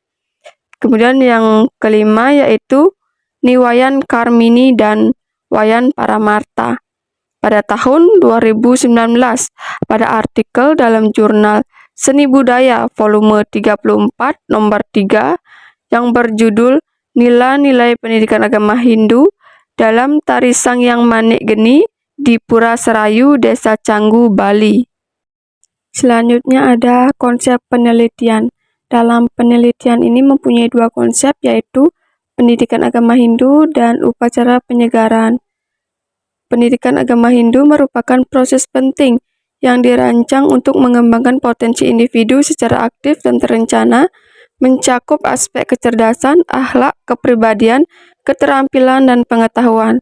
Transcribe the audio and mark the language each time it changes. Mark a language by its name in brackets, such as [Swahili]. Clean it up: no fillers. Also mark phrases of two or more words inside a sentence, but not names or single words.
[Indonesian] Kemudian yang kelima yaitu Niwayan Karmini dan Wayan Paramarta pada tahun 2019 pada artikel dalam Jurnal Seni Budaya volume 34 nomor 3 yang berjudul Nilai-nilai Pendidikan Agama Hindu dalam Tari Sangyang Manik Geni di Pura Serayu, Desa Canggu, Bali. Selanjutnya ada konsep penelitian. Dalam penelitian ini mempunyai dua konsep yaitu pendidikan agama Hindu dan upacara penyegaran. Pendidikan agama Hindu merupakan proses penting yang dirancang untuk mengembangkan potensi individu secara aktif dan terencana, mencakup aspek kecerdasan, akhlak, kepribadian, keterampilan, dan pengetahuan.